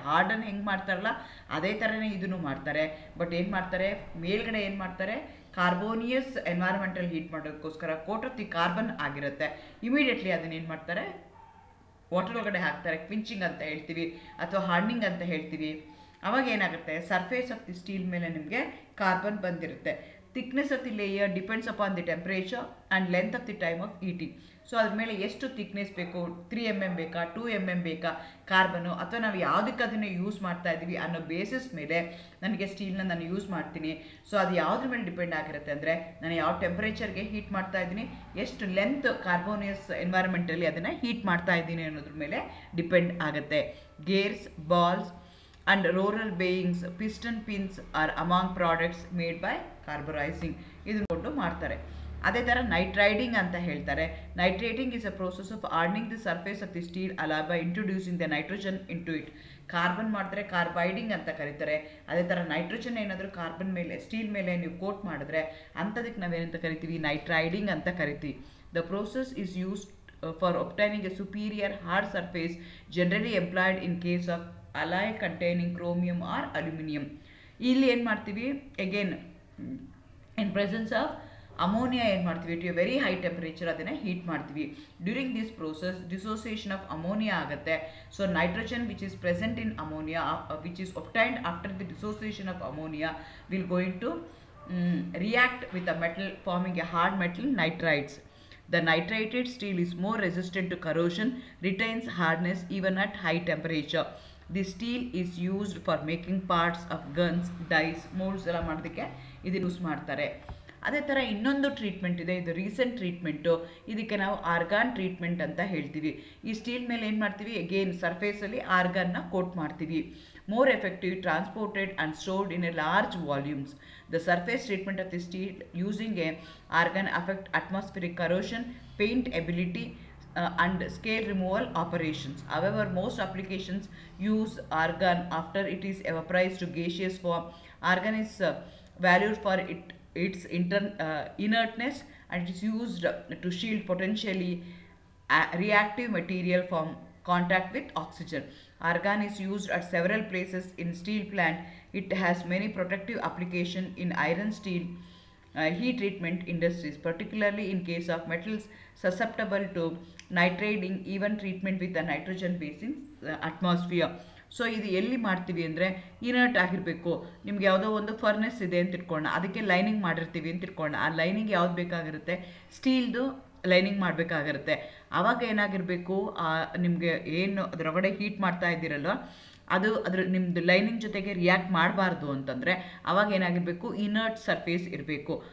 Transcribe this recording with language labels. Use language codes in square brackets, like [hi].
[kn] ಹಾರ್ಡನ್ನು ಹೆಂಗೆ ಮಾಡ್ತಾರಲ್ಲ ಅದೇ ಥರನೇ ಇದನ್ನು ಮಾಡ್ತಾರೆ. ಬಟ್ ಏನು ಮಾಡ್ತಾರೆ? ಮೇಲ್ಗಡೆ ಏನು ಮಾಡ್ತಾರೆ? ಕಾರ್ಬೋನಿಯಸ್ ಎನ್ವೈರನ್ಮೆಂಟಲ್ ಹೀಟ್ ಮಾಡೋದಕ್ಕೋಸ್ಕರ [en] coat of the carbon [kn] ಆಗಿರುತ್ತೆ. ಇಮಿಡಿಯೇಟ್ಲಿ ಅದನ್ನ ಏನು ಮಾಡ್ತಾರೆ? ವಾಟರ್ ಒಳಗಡೆ ಹಾಕ್ತಾರೆ. ಕ್ವಿಂಚಿಂಗ್ ಅಂತ ಹೇಳ್ತೀವಿ ಅಥವಾ ಹಾರ್ಡ್ನಿಂಗ್ ಅಂತ ಹೇಳ್ತೀವಿ. ಅವಾಗ ಏನಾಗುತ್ತೆ? [en] surface of the steel [kn] ಮೇಲೆ ನಿಮಗೆ ಕಾರ್ಬನ್ ಬಂದಿರುತ್ತೆ. [en] thickness of the layer depends upon the temperature and length of the time of heating. [kn] So ಅದ್ರ ಮೇಲೆ ಎಷ್ಟು ಥಿಕ್ನೆಸ್ ಬೇಕು? 3 mm ಬೇಕಾ, 2 mm ಬೇಕಾ ಕಾರ್ಬನ್ನು, ಅಥವಾ ನಾವು ಯಾವುದಕ್ಕೆ ಅದನ್ನು ಯೂಸ್ ಮಾಡ್ತಾ ಇದ್ದೀವಿ ಅನ್ನೋ ಬೇಸಿಸ್ ಮೇಲೆ ನನಗೆ ಸ್ಟೀಲ್ನ ನಾನು ಯೂಸ್ ಮಾಡ್ತೀನಿ. ಸೊ ಅದು ಯಾವುದ್ರ ಮೇಲೆ ಡಿಪೆಂಡ್ ಆಗಿರುತ್ತೆ ಅಂದರೆ ನಾನು ಯಾವ ಟೆಂಪ್ರೇಚರ್ಗೆ ಹೀಟ್ ಮಾಡ್ತಾ ಇದ್ದೀನಿ, ಎಷ್ಟು ಲೆಂತ್ ಕಾರ್ಬೋನಿಯಸ್ ಎನ್ವೈರನ್ಮೆಂಟಲ್ಲಿ ಅದನ್ನು ಹೀಟ್ ಮಾಡ್ತಾ ಇದ್ದೀನಿ ಅನ್ನೋದ್ರ ಮೇಲೆ ಡಿಪೆಂಡ್ ಆಗುತ್ತೆ. [en] Gears, balls and roller bearings, piston pins are among products made by carburizing. [kn] ಇದನ್ನು ಕೊಟ್ಟು ಮಾಡ್ತಾರೆ. ಅದೇ ಥರ ನೈಟ್ರೈಡಿಂಗ್ ಅಂತ ಹೇಳ್ತಾರೆ. [en] Nitrating is a process of hardening the surface of the steel alloy by introducing the nitrogen into it. [kn] Carbon ಮಾಡ್ತಾರೆ, ಕಾರ್ಬೈಡಿಂಗ್ ಅಂತ ಕರೀತಾರೆ. ಅದೇ ಥರ ನೈಟ್ರೋಜನ್ ಏನಾದರೂ ಕಾರ್ಬನ್ ಮೇಲೆ ಸ್ಟೀಲ್ ಮೇಲೆ ನೀವು ಕೋಟ್ ಮಾಡಿದ್ರೆ ಅಂಥದಕ್ಕೆ ನಾವೇನಂತ ಕರಿತೀವಿ? ನೈಟ್ರೈಡಿಂಗ್ ಅಂತ ಕರಿತೀವಿ. [en] The process is used for obtaining a superior hard surface generally employed in case of alloy containing chromium or aluminum. [kn] ಇಲ್ಲಿ ಏನು ಮಾಡ್ತೀವಿ? [en] again in presence of ammonia [kn] ಏನು ಮಾಡ್ತೀವಿ? [en] to a very high temperature [kn] ಅದನ್ನು ಹೀಟ್ ಮಾಡ್ತೀವಿ. [en] During this process dissociation of ammonia ಆಗುತ್ತೆ. So nitrogen which is present in ammonia which is obtained after the dissociation of ammonia will going to react with a metal forming a hard metal nitrides. The nitrated steel is more resistant to corrosion, retains hardness even at high temperature. The steel is used for making parts of guns, dies, molds [kn] ಎಲ್ಲ ಮಾಡೋದಕ್ಕೆ ಇದು use ಮಾಡ್ತಾರೆ. ಅದೇ ಥರ ಇನ್ನೊಂದು treatment ಇದೆ, ಇದು recent treatment. ಇದಕ್ಕೆ ನಾವು ಆರ್ಗಾನ್ ಟ್ರೀಟ್ಮೆಂಟ್ ಅಂತ ಹೇಳ್ತೀವಿ. ಈ ಸ್ಟೀಲ್ ಮೇಲೆ ಏನು ಮಾಡ್ತೀವಿ? ಅಗೇನ್ ಸರ್ಫೇಸಲ್ಲಿ ಆರ್ಗಾನ್ನ ಕೋಟ್ ಮಾಡ್ತೀವಿ. [en] more effective, transported and stored in a large volumes. The surface treatment of the steel using a argon affect atmospheric corrosion, paint ability and scale removal operations. However, most applications use argon after it is vaporized to gaseous form. Argon is valued for its inertness and it is used to shield potentially reactive material from contact with oxygen. Argon is used at several places in steel plant. It has many protective application in iron steel heat treatment industries, particularly in case of metals susceptible to nitriding even treatment with a nitrogen basing atmosphere. [kn] So ಇದು ಎಲ್ಲಿ ಮಾಡ್ತೀವಿ ಅಂದರೆ inert ಆಗಿರಬೇಕು. ನಿಮ್ಗೆ ಯಾವುದೋ ಒಂದು furnace ಇದೆ ಅಂತ ಇಟ್ಕೊಳ್ಳೋಣ, ಅದಕ್ಕೆ ಲೈನಿಂಗ್ ಮಾಡಿರ್ತೀವಿ ಅಂತ ಇಟ್ಕೊಳ್ಳೋಣ. ಆ ಲೈನಿಂಗ್ ಯಾವ್ದು ಬೇಕಾಗಿರುತ್ತೆ, ಸ್ಟೀಲ್ದು ಲೈನಿಂಗ್ ಮಾಡಬೇಕಾಗಿರುತ್ತೆ. ಆವಾಗ ಏನಾಗಿರಬೇಕು, ನಿಮಗೆ ಏನು ಅದರೊಳಗಡೆ ಹೀಟ್ ಮಾಡ್ತಾ ಇದ್ದೀರಲ್ವ ಅದು ನಿಮ್ಮದು ಲೈನಿಂಗ್ ಜೊತೆಗೆ ರಿಯಾಕ್ಟ್ ಮಾಡಬಾರ್ದು ಅಂತಂದರೆ ಆವಾಗ ಏನಾಗಿರಬೇಕು, ಇನರ್ಟ್ ಸರ್ಫೇಸ್ ಇರಬೇಕು.